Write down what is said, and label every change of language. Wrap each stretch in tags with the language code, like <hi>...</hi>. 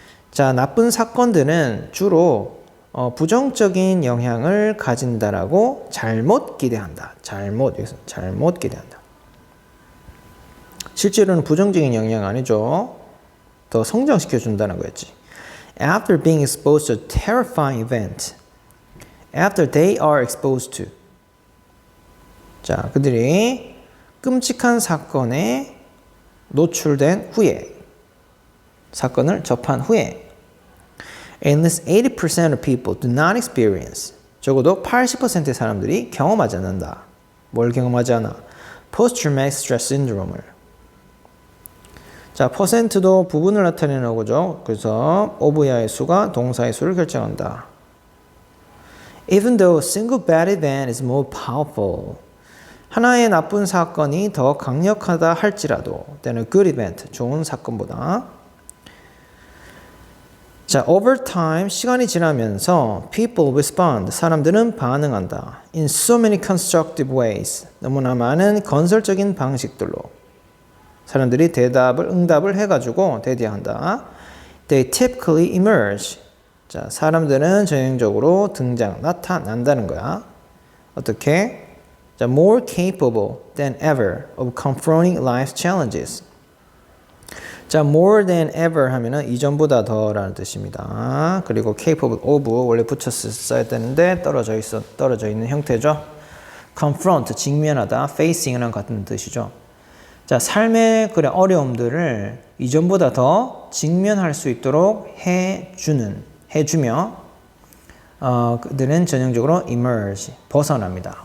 <ko>자, 나쁜 사건들은 주로 부정적인 영향을 가진다라고 잘못 기대한다. 여기서 잘못 기대한다. 실제로는 부정적인 영향 아니죠. 더 성장시켜 준다는 거였지.</ko> <en>After being exposed to a terrifying event. After they are exposed to.</en> <ko>자, 그들이 끔찍한 사건에 노출된 후에, 사건을 접한 후에,</ko> <en>at least 80% of people do not experience.</en> <ko>적어도 80%의 사람들이 경험하지 않는다. 뭘 경험하지 않아?</ko> <en>Post-traumatic stress syndrome을.</en> <ko>자, 퍼센트도 부분을 나타내는 거죠. 그래서 of야의 수가 동사의 수를 결정한다.</ko> <en>Even though a single bad event is more powerful.</en> <ko>하나의 나쁜 사건이 더 강력하다 할지라도</ko> <en>than a good event.</en> <ko>좋은 사건보다.</ko> <en>자, over time,</en> <ko>시간이 지나면서</ko> <en>people respond.</en> <ko>사람들은 반응한다.</ko> <en>In so many constructive ways.</en> <ko>너무나 많은 건설적인 방식들로. 사람들이 응답을 해가지고 대디한다.</ko> <en>They typically emerge.</en> <ko>자, 사람들은 전형적으로 나타난다는 거야. 어떻게?</ko> <en>자, more capable than ever of confronting life's challenges.</en> <ko>자,</ko> <en>more than ever</en> <ko>하면은 이전보다 더라는 뜻입니다. 그리고 capable of 원래 붙였어야 되는데 떨어져 있는 형태죠. confront, 직면하다, facing이랑 같은 뜻이죠. 자, 삶의 어려움들을 이전보다 더 직면할 수 있도록 해주며 그들은 전형적으로 emerge, 벗어납니다.</ko>